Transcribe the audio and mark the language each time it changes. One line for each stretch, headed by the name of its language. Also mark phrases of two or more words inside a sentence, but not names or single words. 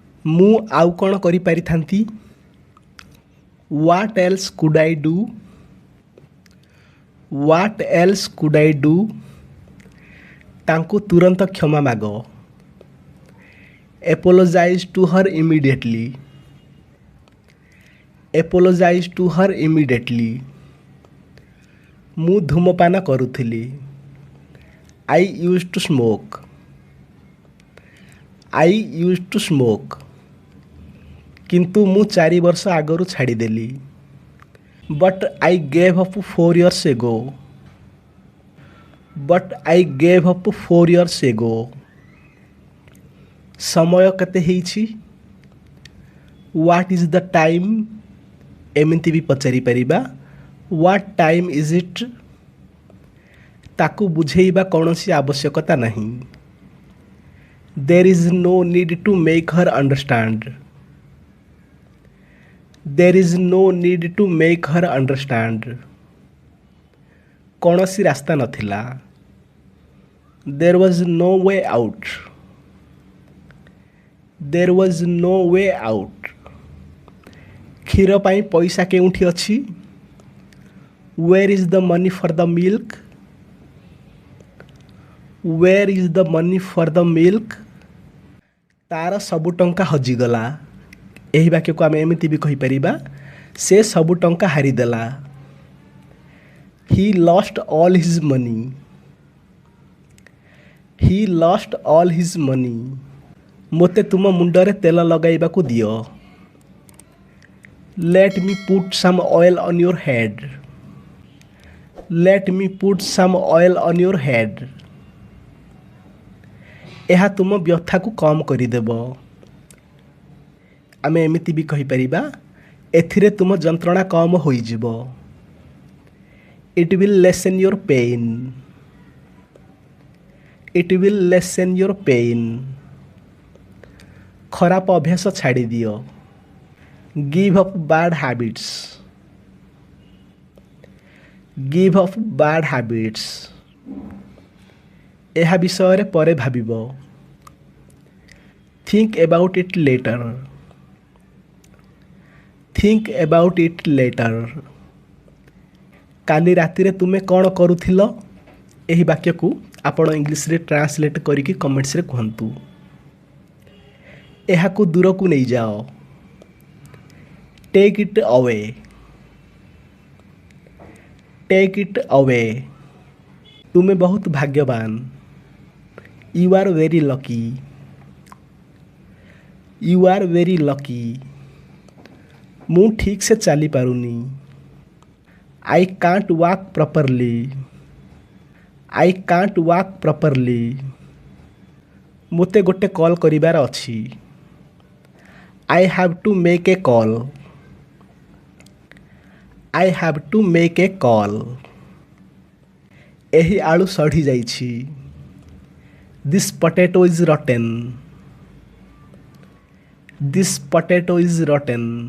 Odia: ମୁଁ ଆଉ କ'ଣ କରିପାରିଥାନ୍ତି?
English: What else could I do? What else could I do?
Odia: ତାଙ୍କୁ ତୁରନ୍ତ କ୍ଷମା ମାଗ।
English: Apologize to her immediately. Apologize to her immediately.
Odia: ମୁଁ ଧୂମପାନ କରୁଥିଲି।
English: I used to smoke. I used to smoke.
Odia: କିନ୍ତୁ ମୁଁ 4 ବର୍ଷ ଆଗରୁ ଛାଡ଼ିଦେଲି।
English: But I gave up 4 years ago. But I gave up 4 years ago.
Odia: ସମୟ କେତେ ହେଇଛି?
English: What is the time?
Odia: ଏମିତି ବି ପଚାରି ପାରିବା।
English: What time is it?
Odia: ତାକୁ ବୁଝେଇବା କୌଣସି ଆବଶ୍ୟକତା ନାହିଁ।
English: There is no need to make her understand. There is no need to make her understand.
Odia: କୌଣସି ରାସ୍ତା ନଥିଲା।
English: There was no way out. There was no way out.
Odia: କ୍ଷୀର ପାଇଁ ପଇସା କେଉଁଠି ଅଛି?
English: Where is the money for the milk? Where is the money for the milk?
Odia: ତାର ସବୁ ଟଙ୍କା ହଜିଗଲା। ଏହି ବାକ୍ୟକୁ ଆମେ ଏମିତି ବି କହିପାରିବା, ସେ ସବୁ ଟଙ୍କା ହାରିଦେଲା।
English: He lost all his money. He lost all his money.
Odia: ମୋତେ ତୁମ ମୁଣ୍ଡରେ ତେଲ ଲଗାଇବାକୁ ଦିଅ।
English: Let me put some oil on your head. Let me put some oil on your head.
Odia: ଏହା ତୁମ ବ୍ୟଥାକୁ କମ୍ କରିଦେବ। ଆମେ ଏମିତି ବି କହିପାରିବା, ଏଥିରେ ତୁମ ଯନ୍ତ୍ରଣା କମ୍ ହୋଇଯିବ।
English: It will lessen your pain. It will lessen your pain.
Odia: ଖରାପ ଅଭ୍ୟାସ ଛାଡ଼ିଦିଅ।
English: Give up bad habits. Give up bad habits.
Odia: ଏହା ବିଷୟରେ ପରେ ଭାବିବ।
English: Think about it later. Think about it later.
Odia: କାଲି ରାତିରେ ତୁମେ କ'ଣ କରୁଥିଲ? ଏହି ବାକ୍ୟକୁ ଆପଣ ଇଂଲିଶରେ ଟ୍ରାନ୍ସଲେଟ୍ କରିକି କମେଣ୍ଟସରେ କୁହନ୍ତୁ। ଏହାକୁ ଦୂରକୁ ନେଇଯାଅ।
English: Take it away. Take it away.
Odia: ତୁମେ ବହୁତ ଭାଗ୍ୟବାନ।
English: You are very lucky. You are very lucky.
Odia: ମୁଁ ଠିକ୍ ସେ ଚାଲିପାରୁନି।
English: I can't walk properly. I can't walk properly.
Odia: ମୋତେ ଗୋଟେ କଲ୍ କରିବାର ଅଛି।
English: I have to make a call. I have to make a call.
Odia: ଏହି ଆଳୁ ସଢ଼ି ଯାଇଛି।
English: This potato is rotten. This potato is rotten.